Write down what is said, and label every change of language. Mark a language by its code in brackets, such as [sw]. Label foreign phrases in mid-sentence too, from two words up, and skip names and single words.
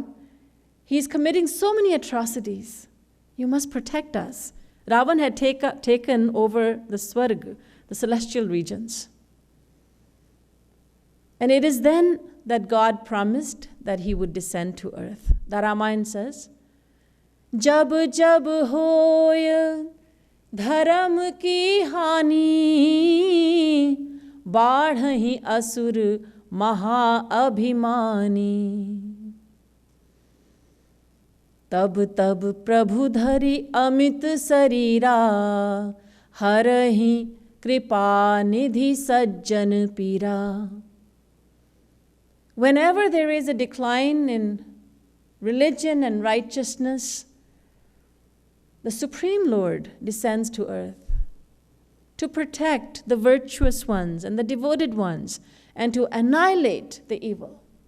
[en] He's committing so many atrocities. You must protect us. Ravan had taken over the Swarg, the celestial regions. And it is then that God promised that he would descend to earth. The Ramayan says, [awa] जब जब होय धरम की हानी, बढ़हि असुर महा अभिमानी. तब तब प्रभु धरि अमित शरीरा, हरहि कृपा निधि सज्जन पीरा. [en] Whenever there is a decline in religion and righteousness, the Supreme Lord descends to earth to protect the virtuous ones and the devoted ones and to annihilate the evil.